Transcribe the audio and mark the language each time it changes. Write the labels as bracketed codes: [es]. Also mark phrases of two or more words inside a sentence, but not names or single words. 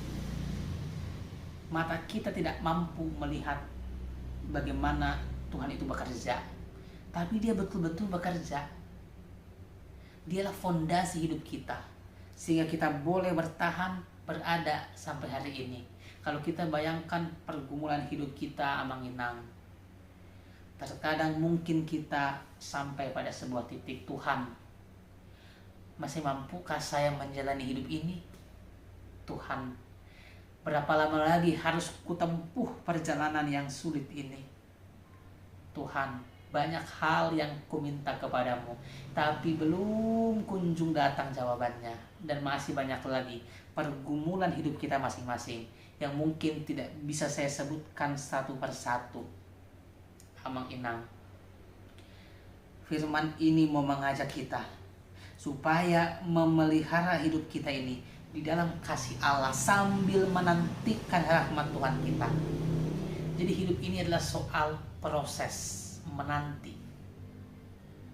[id] Mata kita tidak mampu melihat bagaimana Tuhan itu bekerja, tapi Dia betul-betul bekerja. Dialah fondasi hidup kita, sehingga kita boleh bertahan, berada sampai hari ini. Kalau kita bayangkan pergumulan hidup kita amang-inang, terkadang mungkin kita sampai pada sebuah titik, Tuhan, masih mampukah saya menjalani hidup ini? Tuhan, berapa lama lagi harus kutempuh perjalanan yang sulit ini? Tuhan, banyak hal yang kuminta kepadamu, tapi belum kunjung datang jawabannya. Dan masih banyak lagi pergumulan hidup kita masing-masing yang mungkin tidak bisa saya sebutkan satu persatu. Amang-inang, firman ini mau mengajak kita supaya memelihara hidup kita ini di dalam kasih Allah sambil menantikan rahmat Tuhan kita. Jadi hidup ini adalah soal proses menanti.